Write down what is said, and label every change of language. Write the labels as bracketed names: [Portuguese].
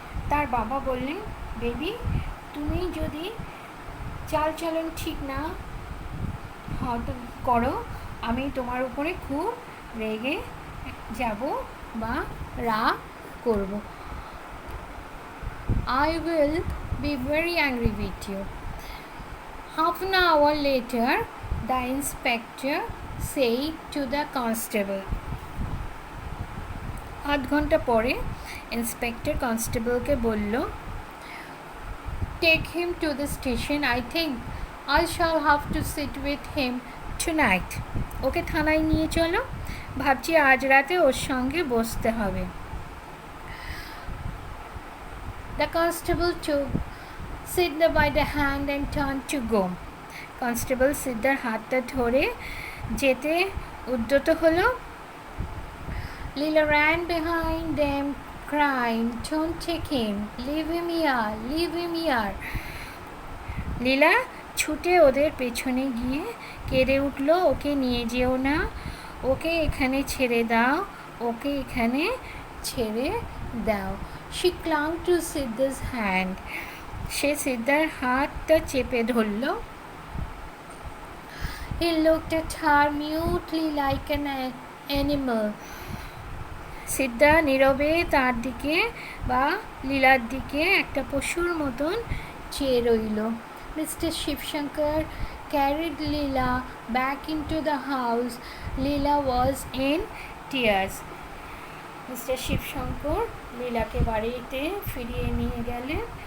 [Bangla] তার বাবা বললেন, বেবি, তুমি যদি চালচলন ঠিক না করো, আমি তোমার উপরে খুব রেগে যাব বা রাগ করব। [English] I will be very angry with you. Half an hour later, the inspector said to the constable. [Bangla] আধ ঘন্টা পরে ইন্সপেক্টর কনস্টেবলকে বলল, [English] take him to the station. I think I shall have to sit with him tonight. [Bangla] ওকে থানায় নিয়ে চলো, ভাবছি আজ রাতে ওর সঙ্গে বসতে হবে। [English] The constable took Siddha by the hand and turned to go. [Bangla] Constable সিদ্ধার হাতটা ধরে যেতে উদ্যত হলো। [English] Leela ran behind them, crying, don't take him, leave him here, leave him here. [Bangla] লীলা ছুটে ওদের পেছনে গিয়ে কেঁদে উঠল, ওকে নিয়ে যেও না, ওকে এখানে ছেড়ে দাও, ওকে এখানে ছেড়ে দাও। [English] She clung to Siddha's hand. [Bangla] সে সিদ্ধার হাতটা চেপে ধরল। [English] He looked at her mutely like an animal. [Bangla] সিদ্ধা নীরবে তার দিকে বা লীলার দিকে একটা পশুর মতন চেয়ে রইল। [English] Mr. Shivshankar carried Leela back into the house. Leela was in tears. [Bangla] Mister Shibshankar লীলাকে বাড়িতে ফিরিয়ে নিয়ে গেলেন।